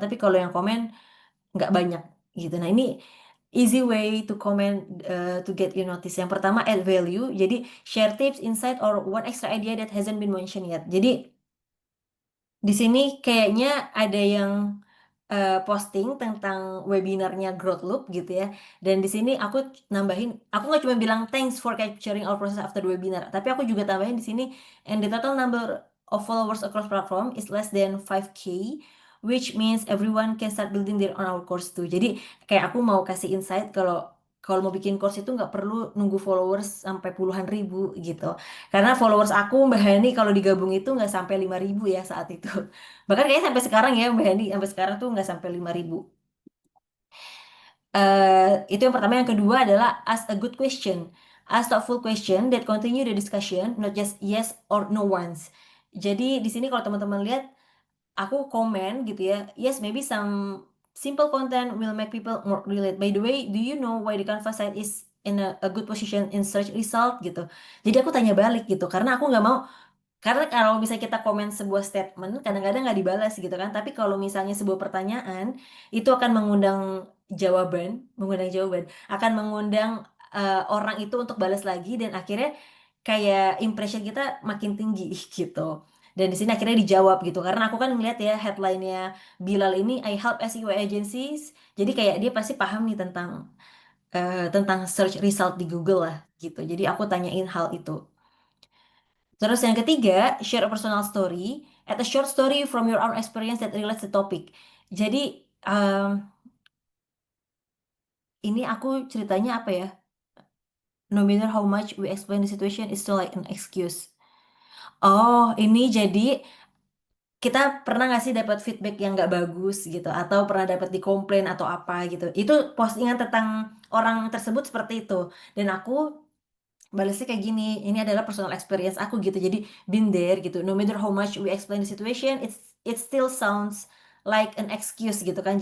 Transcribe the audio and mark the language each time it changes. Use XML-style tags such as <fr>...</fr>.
<id>Tapi kalau yang komen nggak banyak gitu. Nah ini</id> <en>easy way to comment to get you notice.</en> <id>Yang pertama add value.</id> <en>Jadi share tips, insight, or one extra idea that hasn't been mentioned yet.</en> <id>Jadi di sini kayaknya ada yang posting tentang webinarnya Growth Loop gitu ya. Dan di sini aku nambahin, aku nggak cuma bilang</id> <en>thanks for capturing our process after the webinar,</en> <id>tapi aku juga tambahin di sini,</id> <en>and the total number of followers across platform is less than 5K, which means everyone can start building their own our course too.</en> <id>Jadi kayak aku mau kasih insight kalau kalau mau bikin course itu nggak perlu nunggu followers sampai puluhan ribu gitu. Karena followers aku Mbak Hani kalau digabung itu nggak sampai 5.000 ya saat itu. Bahkan kayaknya sampai sekarang ya Mbak Hani, sampai sekarang tuh nggak sampai 5.000. Itu yang pertama. Yang kedua adalah</id> <en>ask a good question. Ask thoughtful question that continue the discussion, not just yes or no ones.</en> <id>Jadi di sini kalau teman-teman lihat, aku komen gitu ya,</id> <en>yes maybe some simple content will make people more relate. By the way, do you know why the Canva site is in a good position in search result gitu.</en> <id>Jadi aku tanya balik gitu, karena aku nggak mau, karena kalau misalnya kita komen sebuah statement, kadang-kadang nggak dibalas gitu kan. Tapi kalau misalnya sebuah pertanyaan, itu akan mengundang jawaban, akan mengundang orang itu untuk balas lagi, dan akhirnya kayak impression kita makin tinggi gitu. Dan di sini akhirnya dijawab gitu. Karena aku kan ngeliat ya headline-nya Bilal ini,</id> <en>I help SEO agencies.</en> <id>Jadi kayak dia pasti paham nih tentang search result di Google lah gitu. Jadi aku tanyain hal itu. Terus yang ketiga,</id> <en>share a personal story. Add a short story from your own experience that relates to topic.</en> <id>Jadi ini aku ceritanya apa ya?</id> <en>No matter how much we explain the situation, it's still like an excuse.</en> <id>Oh, ini jadi kita pernah nggak sih dapat feedback yang nggak bagus gitu, atau pernah dapat dikomplain atau apa gitu. Itu postingan tentang orang tersebut seperti itu. Dan aku balasnya kayak gini, ini adalah personal experience aku gitu, jadi</id> <en>been there</en> <id>gitu,</id> <en>no matter how much we explain the situation, it still sounds like an excuse</en> <id>gitu kan.</id>